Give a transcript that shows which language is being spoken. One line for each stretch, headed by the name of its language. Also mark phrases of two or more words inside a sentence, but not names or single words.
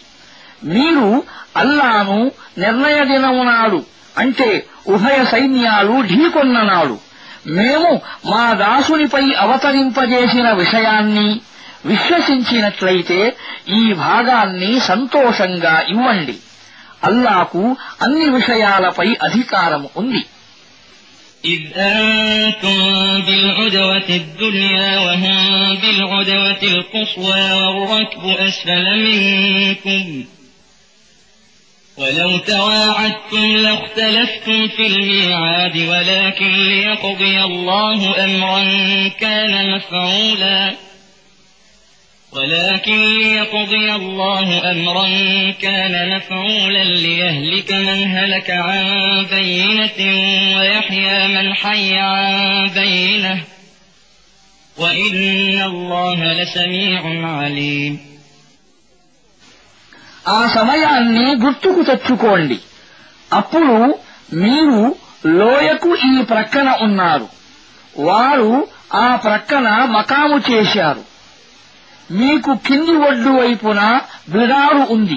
Telugu: మీరు అల్లాను నిర్ణయ దినము నాడు, అంటే ఉభయ సైన్యాలు ఢీకొన్ననాడు మేము మా దాసునిపై అవతరింపజేసిన విషయాన్ని విశ్వసించినట్లయితే ఈ భాగాన్ని సంతోషంగా ఇవ్వండి. అల్లాకు అన్ని విషయాలపై అధికారం ఉంది.
Arabic: إذ أنتم بالعدوة الدنيا وهم بالعدوة القصوى والركب أسفل منكم ولو تواعدتم لاختلفتم في الميعاد ولكن ليقضي الله أمرا كان مفعولا ليهلك من هلك عن بينة ويحيى من حي عن بينة وإن الله لسميع عليم.
Telugu: ఆ సమయాన్ని గుర్తుకు తెచ్చుకోండి. అప్పుడు మీరు లోయకు ఈ ప్రక్కన ఉన్నారు, వారు ఆ ప్రక్కన మకాము చేశారు. మీకు కింది ఒడ్డు వైపున బిడారు ఉంది.